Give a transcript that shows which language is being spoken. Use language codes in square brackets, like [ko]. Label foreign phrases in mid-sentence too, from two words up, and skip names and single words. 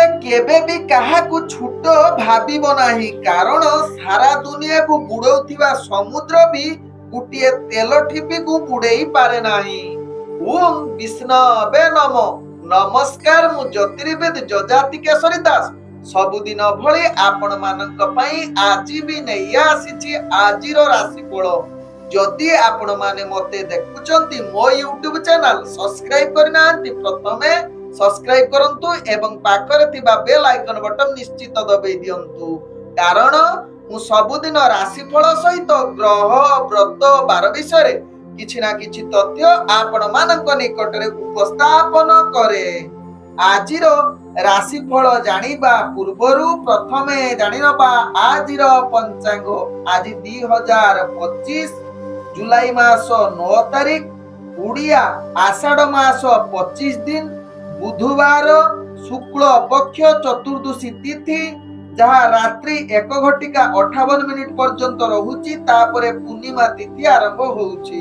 [or] କେବେ ଭି କାହାକୁ ଛୋଟ ଭାବିବ ନାହିଁ କାରଣ ସାରା ଦୁନିଆକୁ ବୁଡ଼ାଉଥିବା ସମୁଦ୍ର ଭି ଗୋଟିଏ ତେଲ ଟୋପିକୁ ବୁଡ଼ାଇ ପାରେ ନାହିଁ। [sa] ओम विष्णवे नमो। [or] ନମସ୍କାର ମୁଁ ଜ୍ୟୋତିର୍ବେଦ ଯଯାତି କେଶରୀ ଦାସ ସବୁଦିନ ଭଳି ଆପଣ ମାନଙ୍କ ପାଇଁ ଆଜି ଭି ନେଇ ଆସିଛି ଆଜିର ରାଶିଫଳ। ଯଦି ଆପଣ ମାନେ ମତେ ଦେଖୁଛନ୍ତି ମୋ YouTube [en] channel subscribe [or] କରିନାହାନ୍ତି ପ୍ରଥମେ ସବସ୍କ୍ରାଇବ କରନ୍ତୁ ଏବଂ ପାଖରେ ଥିବା [en] bell icon button [or] ନିଶ୍ଚିତ ଦବାଇ ଦିଅନ୍ତୁ କାରଣ ମୁଁ ସବୁଦିନ ରାଶିଫଳ ସହିତ ଗ୍ରହ ବ୍ରତ ବାର ବିଷୟ କିଛି ନା କିଛି ତଥ୍ୟ ଆପଣ ମାନଙ୍କ ନିକଟରେ ଉପସ୍ଥାପନ କରେ। ଆଜିର ରାଶିଫଳ ଜାଣିବା ପୂର୍ବରୁ ପ୍ରଥମେ ଜାଣିନବା ଆଜିର ପଞ୍ଚାଙ୍ଗ। ଆଜି 2025 ଜୁଲାଇ ମାସ 9 ତାରିଖ ଓଡ଼ିଆ ଆଷାଢ଼ ମାସ 25 ଦିନ ବୁଧବାର ଶୁକ୍ଳ ପକ୍ଷ ଚତୁର୍ଦ୍ଦଶୀ ତିଥି ଯାହା ରାତ୍ରି 1:58 ପର୍ଯ୍ୟନ୍ତ ରହୁଛି ତାପରେ ପୂର୍ଣ୍ଣିମା ତିଥି ଆରମ୍ଭ ହେଉଛି।